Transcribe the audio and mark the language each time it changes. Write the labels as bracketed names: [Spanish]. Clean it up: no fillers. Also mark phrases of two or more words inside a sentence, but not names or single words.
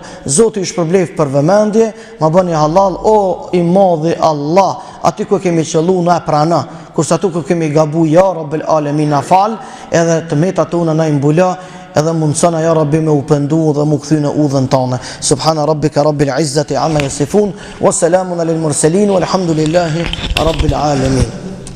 [Albanian] Zoti ju shpërblef për vëmendje, ma bëni halal o i madhi Allah, aty ku kemi qëllu na prana, kurse aty ku kemi gabu [Arabic] يا رب العالمين [Albanian] na fal, edhe të metat tona na imbula, edhe mundësana [Arabic] يا ربي [Albanian] me u pëndu dhe mu këthy në udhën tane. [Arabic] سبحان ربك رب العزة عما يصفون وسلام على المرسلين والحمد لله رب العالمين.